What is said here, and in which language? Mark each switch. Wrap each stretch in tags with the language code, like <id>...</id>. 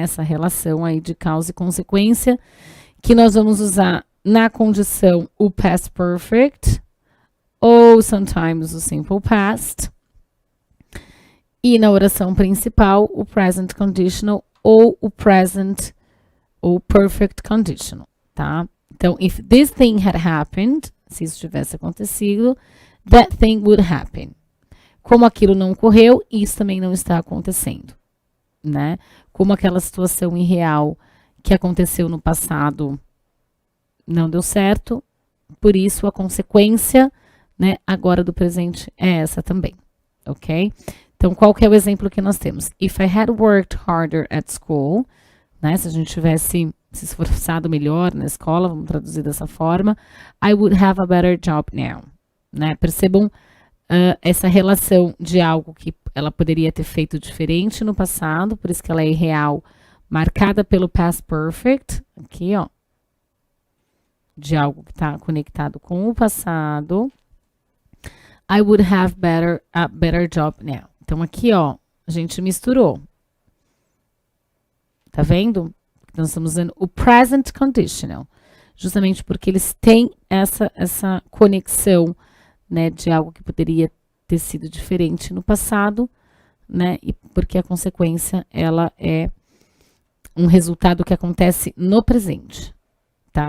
<pt>Essa relação aí de causa e consequência que nós vamos usar na condição o past perfect, ou sometimes o simple past, e na oração principal o present conditional ou o present ou perfect conditional, tá?</pt> <en>Então, if this thing had happened,</en> <pt>se isso tivesse acontecido,</pt> <en>that thing would happen.</en> <pt>Como aquilo não ocorreu, isso também não está acontecendo, né? Como aquela situação irreal que aconteceu no passado não deu certo, por isso a consequência, né, agora do presente é essa também, ok? Então, qual que é o exemplo que nós temos?</pt> <en>If I had worked harder at school,</en> <pt>né, se a gente tivesse se esforçado melhor na escola, vamos traduzir dessa forma,</pt> <en>I would have a better job now,</en> <pt>né? Percebam essa relação de algo que ela poderia ter feito diferente no passado, por isso que ela é irreal, marcada pelo past perfect, aqui, ó, de algo que está conectado com o passado.</pt> <en>I would have a better job now.</en> <pt>Então, aqui, ó, a gente misturou. Tá vendo? Nós estamos usando o present conditional, justamente porque eles têm essa conexão, né, de algo que poderia ter sido diferente no passado, né, e porque a consequência, ela é um resultado que acontece no presente, tá?</pt>